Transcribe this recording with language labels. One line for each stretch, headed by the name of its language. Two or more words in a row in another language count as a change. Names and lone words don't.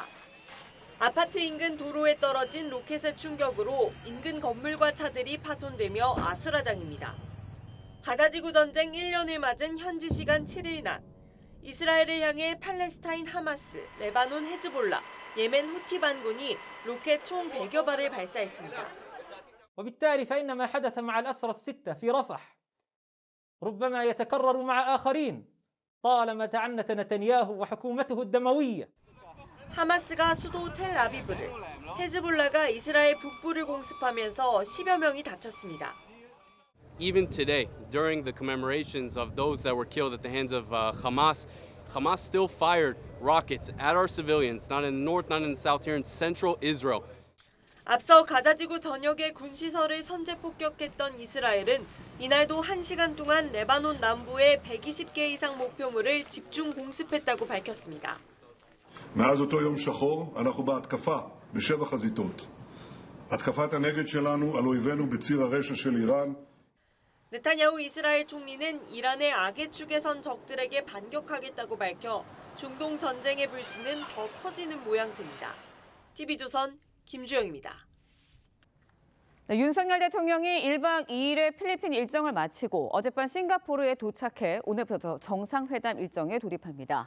Korean: 아파트 인근 도로에 떨어진 로켓의 충격으로 인근 건물과 차들이 파손되며 아수라장입니다. 가자지구 전쟁 1년을 맞은 현지 시간 7일 낮, 이스라엘을 향해 팔레스타인 하마스, 레바논 헤즈볼라, 예멘 후티 반군이 로켓 총 100여 발을 발사했습니다.
Arabic: وبالتالي فإن ما حدث مع الأسرى الستة في رفح ربما يتكرر مع آخرين طالما تعنت نتنياهو وحكومته الدموية.
Korean: 하마스가 수도 텔아비브를, 헤즈볼라가 이스라엘 북부를 공습하면서 10여 명이 다쳤습니다.
English: Even today, during the commemorations of those that were killed at the hands of Hamas still fired rockets at our civilians, not in the north, not in the south, here in central Israel.
Korean: 앞서 가자지구 전역의 군시설을 선제 폭격했던 이스라엘은 이날도 1시간 동안 레바논 남부의 120개 이상 목표물을 집중 공습했다고 밝혔습니다.
Hebrew: מאז אותו יום שחור אנחנו בהתקפה בשבע חזיתות. התקפת הנגד שלנו על אויבינו בציר הרשע של איראן.
Korean: 네타냐후 이스라엘 총리는 이란의 악의 축에 선 적들에게 반격하겠다고 밝혀 중동 전쟁의 불씨는 더 커지는 모양새입니다. TV조선 김주영입니다. 네, 윤석열 대통령이 1박 2일의 필리핀 일정을 마치고 어젯밤 싱가포르에 도착해 오늘부터 정상회담 일정에 돌입합니다.